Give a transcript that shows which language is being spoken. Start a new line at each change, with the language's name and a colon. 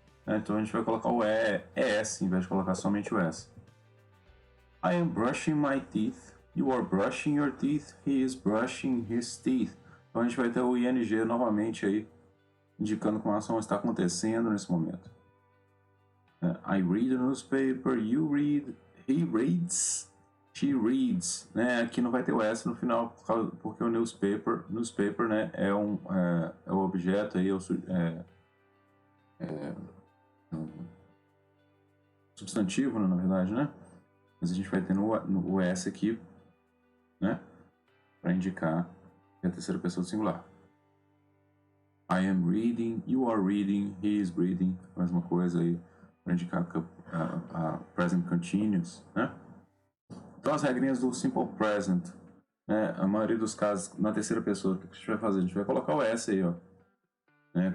Portuguese: Então a gente vai colocar o ES em vez de colocar somente o S.
English: I am brushing my teeth. You are brushing your teeth. He is brushing his teeth.
Portuguese: Então a gente vai ter o ing novamente aí indicando que uma ação está acontecendo nesse momento.
English: I read a newspaper, you read, he reads, she reads, né?
Portuguese: Aqui não vai ter o S no final porque o newspaper, né, é o objeto aí, um substantivo, né, na verdade, né? Mas a gente vai ter no S aqui, né, para indicar que é a terceira pessoa do singular.
English: I am reading, you are reading, he is reading,
Portuguese: a mesma coisa aí, para indicar a
English: present continuous, né?
Portuguese: Então as regrinhas do simple present, né? A maioria dos casos na terceira pessoa, o que a gente vai fazer? A gente vai colocar o S aí, ó, né?